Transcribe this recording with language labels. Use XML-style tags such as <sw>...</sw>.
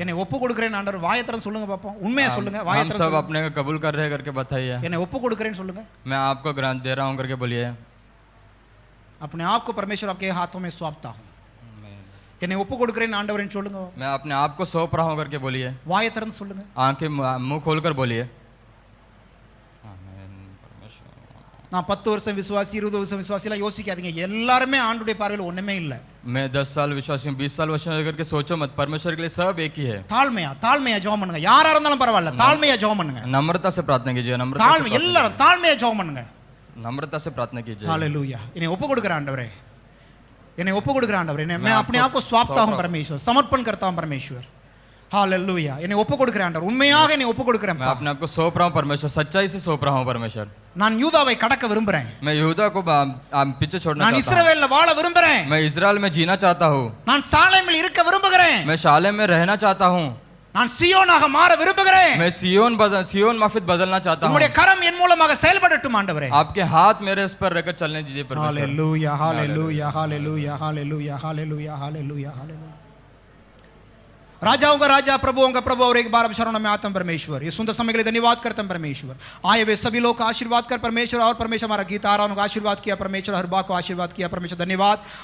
<ta>என்னை ஒப்பு கொடுக்கிறேன் ஆண்டவர், வாயை திறந்து சொல்லுங்க பாப்போம். உண்மையா சொல்லுங்க, வாயை</ta> <hi>हम</hi> <ta>திறந்து</ta> <hi>सब</hi> <ta>சொல்லுங்க.</ta> <hi>अपने को कबूल कर रहे हैं करके बताइए।</hi> <ta>என்னை ஒப்பு கொடுக்கிறேன்னு சொல்லுங்க.</ta> <hi>मैं आपको ग्रांट दे रहा हूँ करके बोलिए। अपने आप को परमेश्वर आपके हाथों में सौंपता हूं.</hi> <ta>என்னை ஒப்பு கொடுக்கிறேன் ஆண்டவரேன்னு சொல்லுங்க.</ta> <hi>मैं अपने आप को सौंप रहा हूँ करके बोलिए।</hi> <ta>வாயை திறந்து சொல்லுங்க.</ta> <hi>आंखें मुंह खोलकर बोलिए।</hi> <ta>நான் 10 வருஷம் விசுவாசி, 20 வருஷம் விசுவாசி எல்லாம் யோசிக்காதீங்க. எல்லாருமே ஆண்டுடைய பார்வையில் ஒண்ணுமே இல்ல.</ta> <hi>मैं 10 साल विश्वासी हूँ, 20 साल विश्वासी करके सोचो मत। परमेश्वर के लिए सब एक ही है।</hi> <ta>தாழ்மையா ஜெபம் பண்ணுங்க. யாரா இருந்தாலும் பரவாயில்ல, தாழ்மையா ஜெபம் பண்ணுங்க.</ta> <hi>नम्रता से प्रार्थना कीजिए।</hi> <ta>தாழ்மை எல்லாரும் தாழ்மையா ஜெபம் பண்ணுங்க.</ta> <hi>नम्रता से प्रार्थना कीजिए।</hi> <ta>ஹalleluya. என்னை ஒப்பு கொடுக்கிறேன் ஆண்டவரே, என்னை ஒப்பு கொடுக்குற ஆண்டவர்,</ta> <hi>मैं अपने आप को सौंपता हूं परमेश्वर, समर्पण करता हूं परमेश्वर।</hi> <ta>हालेलुया, என்னை ஒப்பு கொடுக்குற ஆண்டவர், உண்மையாக என்னை ஒப்பு கொடுக்கிறேன்।</ta> <hi>मैं अपने आप को सौंप रहा हूँ परमेश्वर, सच्चाई से सौंप रहा हूँ परमेश्वर।</hi> <ta>நான் யூதாவை கடக்க விரும்புறேன்,</ta> <hi>मैं यहूदा को पीछे छोड़ना</hi> <ta>நான்</ta> <hi>चाहता हूँ।</hi> <ta>இஸ்ரவேல்ல வாழ விரும்புறேன்,</ta> <hi>मैं इजराइल में जीना चाहता हूँ।</hi> <ta>நான் சாலேமில் இருக்க விரும்புகிறேன்,</ta> <hi>मैं शालेम में रहना चाहता हूँ।</hi> <ta>நான் சியோனாக மாற விரும்புகிறேன்।</ta> <hi>मैं सियोन माफिद बदलना चाहता हूँ।</hi> <ta>உம்முடைய கரம் என் மூலமாக செயல்படட்டும் ஆண்டவரே।</ta> <hi>आपके हाथ मेरे उस पर रहकर चलने दीजिए परमेश्वर। Hallelujah, hallelujah, hallelujah, hallelujah, hallelujah, hallelujah, hallelujah. राजाओं का राजा, प्रभुओं का प्रभु, और एक बार अब शरणों में आता हूं परमेश्वर। ये सुंदर समय के लिए धन्यवाद करता हूं परमेश्वर। आए हुए सभी लोग का आशीर्वाद कर परमेश्वर, और परमेश्वर हमारा गीत आ रहा उनको आशीर्वाद किया परमेश्वर, हर बात को आशीर्वाद किया परमेश्वर, धन्यवाद।</hi>